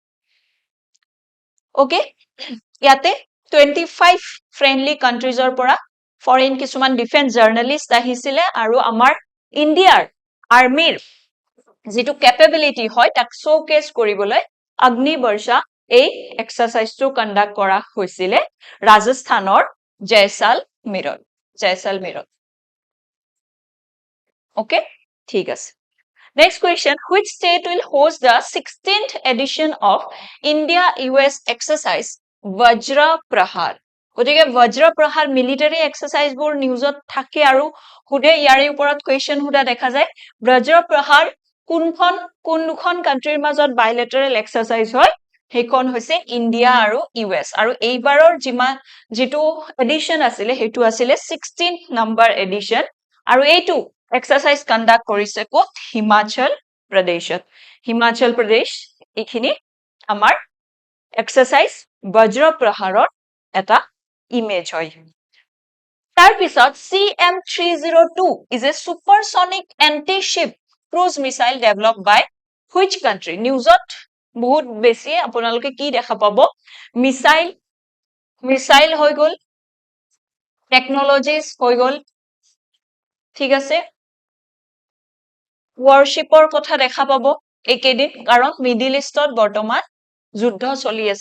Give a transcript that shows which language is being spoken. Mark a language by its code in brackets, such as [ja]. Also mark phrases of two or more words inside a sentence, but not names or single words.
[as] ওকে, ইয়াতে 25 [en] friendly countries [as] পৰা ফৰেইন কিছুমান [en] defence journalist [as] আহিছিলে আৰু আমাৰ ইণ্ডিয়াৰ আৰ্মিৰ যিটো কেপেবিলিটি হয় তাক শ্ব'কেছ কৰিবলৈ অগ্নি বৰ্ষা এই [en] exercise conduct [as] কৰা হৈছিলে ৰাজস্থানৰ জয়সালমেৰত। ওকে, ঠিক আছে। [en] Next question, which state will host the 16th edition of India-US exercise Vajra Prahar? [as] গতিকে Vajra Prahar [en] military exercise [as] বোৰ নিউজত থাকে আৰু হুদে ইয়াৰে ওপৰত question হুদা দেখা যায়। Vajra Prahar কোন দুখন কান্ট্ৰিৰ মাজত [en] bilateral exercise [as] হয়? সেইখন হৈছে ইণ্ডিয়া আৰু US আৰু এইবাৰৰ যিটো এডিশ্যন আছিলে সেইটো আছিলে [en] 16th number edition [as] আৰু এইটো [en] exercise conduct [as] কৰিছে ক'ত? হিমাচল প্ৰদেশত। হিমাচল প্ৰদেশ এইখিনি আমাৰ এক্সাৰচাইজ বজ্ৰ প্ৰহাৰৰ এটা ইমেজ হয়। [en] তাৰপিছত CM-302 is a supersonic anti-ship cruise missile developed by which country? [as] নিউজত বহুত বেছি আপোনালোকে কি দেখা পাব? মিসাইল হৈ গ'ল, টেকনলজিজ হৈ গ'ল, ঠিক আছে, ৱাৰশ্বিপৰ কথা দেখা পাব এইকেইদিন, কাৰণ মিডিল ইষ্টত বৰ্তমান যুদ্ধ চলি আছে।